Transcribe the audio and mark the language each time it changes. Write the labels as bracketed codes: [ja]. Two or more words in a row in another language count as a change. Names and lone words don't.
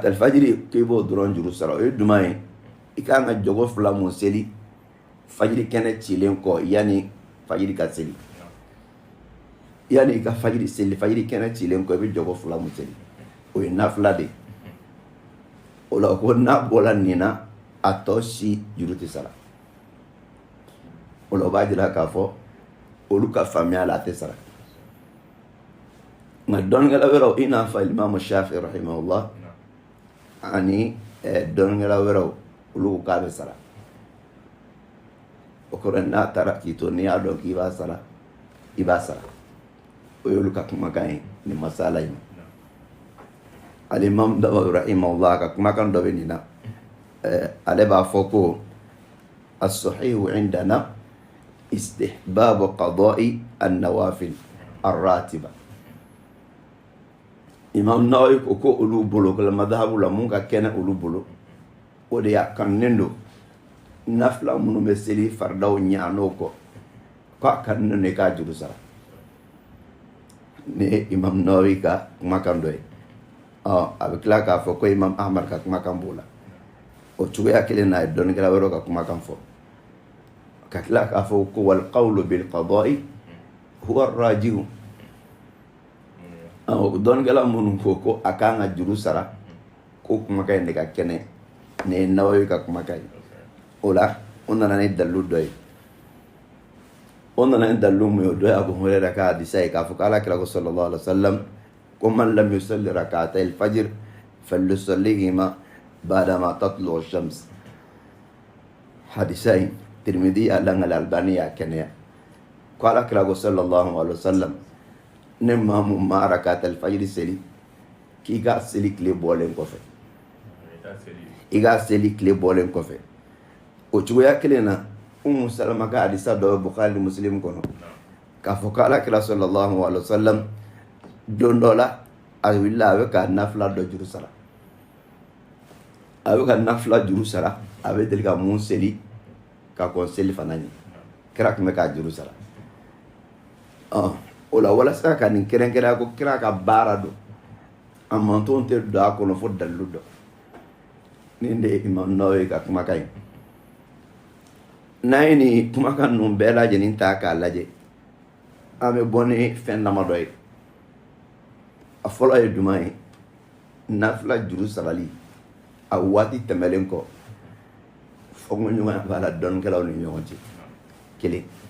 [bm] al-fajiri k'i b'o dɔrɔn juru sara o ye jumɛn ye i kan ka jogo 2 mun seli fajiri kɛnɛ cilen kɔ yanni fajiri ka seli yanni i ka fajiri seli fajiri kɛnɛ cilen kɔ i bɛ jogo 2 mun seli o ye nafila de o la ko n'a bɔra nin na a tɔ si juru tɛ sara o la o b'a jira k'a fɔ olu ka faamuya la a tɛ sara nka dɔnnikɛla wɛrɛw i n'a fɔ imamu shafi rahimahullah ani dɔnnikɛla wɛrɛw olu ko k'a bɛ sara o kɔrɔ n'a taara k'i to n'i y'a dɔn k'i b'a sara i b'a sara o y'olu ka kumakan ye nin masala in alimam Nawawi rahimahullah ka kumakan dɔ bɛ nin na ale b'a fɔ ko [ar] الصحيح عندنا استحباب قضاء النوافل الراتبة [bm] imam Nawawi ko olu bolo ko madhabu la mun ka kɛnɛ olu bolo o de y'a kannen don nafila minnu bɛ seli faridaw ɲɛ n'o kɔ k'a kannen don k'a juru sara ni imam Nawawi ka kumakan dɔ ye a bɛ tila k'a fɔ ko imam Ahmad ka kumakan b'o la o cogoya kelen n'a ye dɔnnikɛla wɛrɛw ka kumakan fɔ ka tila k'a fɔ ko [ar] والقول بالقضاء هو الراجح [bm] dɔnnikɛla minnu ko a kan ka juru sara ko kumakan in de ka kɛnɛ ni ye Nawawi ka kumakan ye o la o nana ni dalilu dɔ ye o nana ni dalilu mun ye o dɔ ye Abu Hurayra ka hadisa ye k'a fɔ ko ala kira ko [ar] صلى الله عليه وسلم [bm] ko [ar] من لم يصل ركعتي الفجر فليصلهما بعدما تطلع الشمس [bm] hadisa in Tirmidhi alang al-Albani ya kɛnɛya ko ala kira ko [ar] صلى الله عليه وسلم [bm] ne maa mun ma rakatal fajiri seli k'i ka seli tile bɔlen kɔfɛ i ka seli tile bɔlen kɔfɛ o cogoya kelen na Salama ka hadisa dɔ bɛ Bukhari Muslim kɔnɔ k'a fɔ ko Alakira [ar] صلى الله عليه وسلم [bm] don dɔ la a wulila a bɛ ka nafila dɔ juru sara a bɛ deli ka mun seli ka kɔn seli fana ɲɛ kira tun bɛ k'a juru sara o la walasa ka nin kɛrɛnkɛrɛnya ko kira ka baara don a mantonw tɛ don a kɔnɔ fo dalilu dɔ nin de ye Imam Nawawi ka kumakan ye n'an ye nin kumakan ninnu bɛɛ lajɛlen ta k'a lajɛ an bɛ bɔ ni fɛn dama dɔ ye a fɔlɔ ye jumɛn ye nafila juru sarali a waati tɛmɛlen kɔ fɔɲɔgɔnya b'a la dɔnnikɛlaw ni ɲɔgɔn cɛ kelen